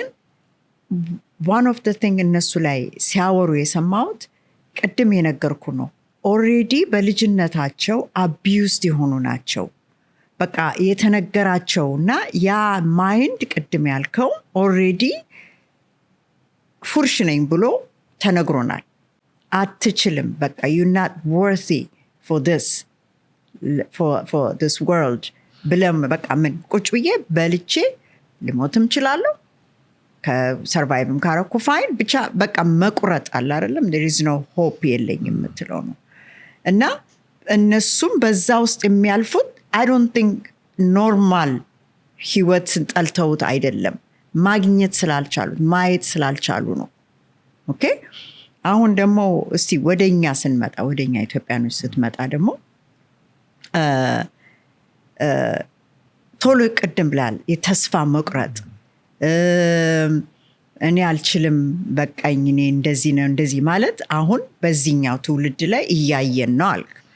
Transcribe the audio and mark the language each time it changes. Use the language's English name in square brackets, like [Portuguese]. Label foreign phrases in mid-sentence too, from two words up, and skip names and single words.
[English] one of the thing [Amharic] እነሱ ላይ ሲያወሩ የሰማሁት ቅድም የነገርኩ ነው። ኦልሬዲ በልጅነታቸው አቢዩዝድ የሆኑ ናቸው። በቃ የተነገራቸውና ያ ማይንድ ቅድም ያልከው ኦልሬዲ ፉርሽ ነኝ ብሎ ተነግሮናል። አትችልም፣ በቃ [English] you're not worthy for this world [Amharic] ብለም በቃ ምን ቁጭ ብዬ በልቼ ልሞትም እችላለሁ፣ ከሰርቫይቭም ካረኩ ፋይን፣ ብቻ በቃ መቁረጥ አለ አይደለም፣ [English] there is no hope [Amharic] የለኝም የምትለው ነው። እና እነሱም በዛ ውስጥ የሚያልፉት [English] I don't think [Amharic] ኖርማል ህይወትን ጠልተውት አይደለም፣ ማግኘት ስላልቻሉት ማየት ስላልቻሉ ነው። ኦኬ አሁን ደግሞ እስቲ ወደኛ ስንመጣ ወደኛ ኢትዮጵያኖች ስትመጣ ደግሞ ቶሎ ቅድም ብላል የተስፋ መቁረጥ፣ እኔ አልችልም፣ በቃኝ፣ እኔ እንደዚህ ነው እንደዚህ ማለት አሁን በዚህኛው ትውልድ ላይ እያየን ነው አልክ።